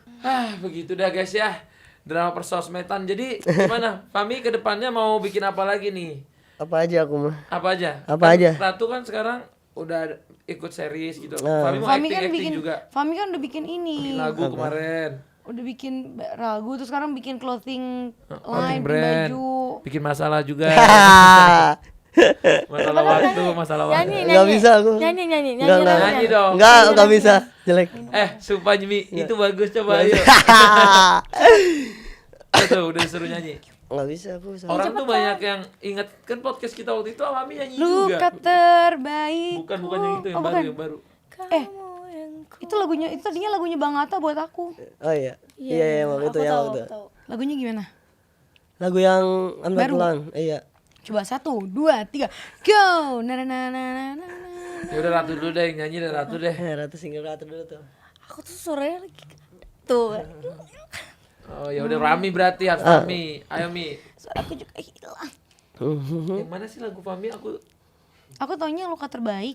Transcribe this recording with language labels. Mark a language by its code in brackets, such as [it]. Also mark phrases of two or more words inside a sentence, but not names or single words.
[id] Begitu dah guys ya. Drama persosmedan. Jadi gimana? Fami ke depannya mau bikin apa lagi nih? Apa aja aku mah. Apa aja? Apa Kan aja? Ratu kan sekarang udah ikut series gitu. Fami mau Fami kan acting bikin, juga. Fami kan udah bikin ini. Lagu kemarin. Udah bikin lagu, terus sekarang bikin clothing Clothing line, bikin brand. baju. Bikin masalah juga. Masalah waktu, masalah waktu. Nyanyi, Nggak nyanyi. bisa aku. Nyanyi, nyanyi, Enggak, nyanyi. enggak. Nyanyi dong. Enggak bisa. Jelek. Sumpah Jimmy, itu bagus coba ayo. Tuh, udah disuruh nyanyi. Enggak bisa aku. Orang tuh banyak yang inget kan podcast kita waktu itu Fami nyanyi juga. Luka terbaik. Bukan yang itu yang Oh, baru, bukan. yang baru. Itu lagunya, itu tadinya lagunya Bang Atta buat aku. Oh iya. Iya, emang itu yang Tahu, itu. tahu. Lagunya gimana? Lagu yang I'm Not Baru. Alone. Iya. Coba 1, 2, 3, go. Na na na na na na. Ya udah Ratu dulu deh, yang nyanyi deh Ratu deh. Ratu single Ratu dulu tuh. Aku tuh suaranya lagi tuh. Oh ya udah Rami berarti harus Fami. Ayo Mi. Suaraku juga hilang. Yang mana sih lagu Fami? Aku taunya Luka Terbaik.